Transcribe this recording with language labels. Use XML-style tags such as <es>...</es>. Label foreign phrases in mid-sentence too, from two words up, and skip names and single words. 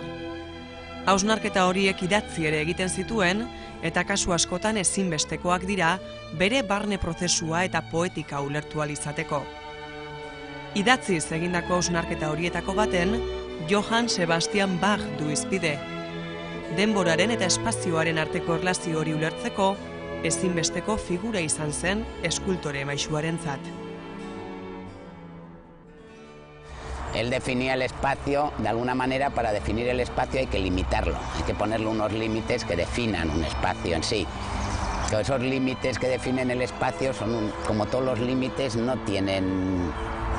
<eu>Hausnarketa horiek idatzi ere egiten zituen, eta kasu askotan ezinbestekoak dira bere barne prozesua eta poetika ulertu ahal izateko. Idatziz egindako hausnarketa horietako baten, Johann Sebastian Bach du hizpide. Denboraren eta espazioaren arteko erlazio hori ulertzeko, ezinbesteko figura izan zen eskultore maisuarentzat.</eu> <es>Él definía el espacio, de alguna manera para definir el espacio hay que limitarlo, hay que ponerle unos límites que definan un espacio en sí. Pero esos límites que definen el espacio son, como todos los límites, no tienen forma.</es>